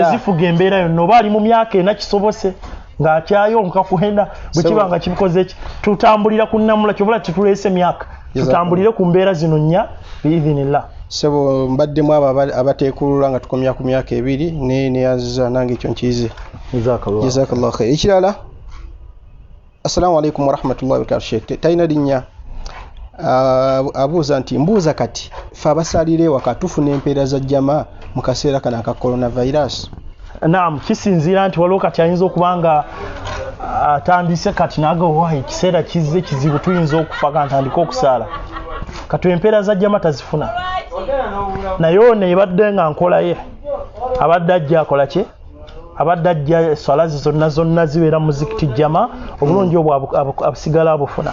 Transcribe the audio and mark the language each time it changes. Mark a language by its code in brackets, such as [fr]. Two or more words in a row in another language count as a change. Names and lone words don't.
[lg] ze zifuga embeera yonna oba ali mu myaka 4 kisobose ng'akyayonka kwenda bwe kiba nga kibikoze ki tutambulira ku nnamula kyobula tetuleese myaka tutambulire ku mbeera zino nnya biidhinillah sebo mbaddemu abo abateekulula nga tukomya ku myaka 2 neyaziza nange ekyo nkiyize [ar] جزاك الله خير [lg] ekirala [ar] السلام عليكم ورحمة الله وبركاته [lg] talina linnya abuuza nti mbuuza kati fe abasalira ewaka tufuna empeera za jjama mu kaseera kano aka coronavirus naam kisinziira nti waliwo kati ayinza okuba nga atandise kati nagawa ekiseera kizze kizibu tuyinza okufa kantandika okusaala kati empeera za jjama tazifuna naye ono ebadde nga nkola ye abadde ajja akola ki abadde ajja swala zonna zibeera muzikiti jjama obulungi obwo abusigala abufuna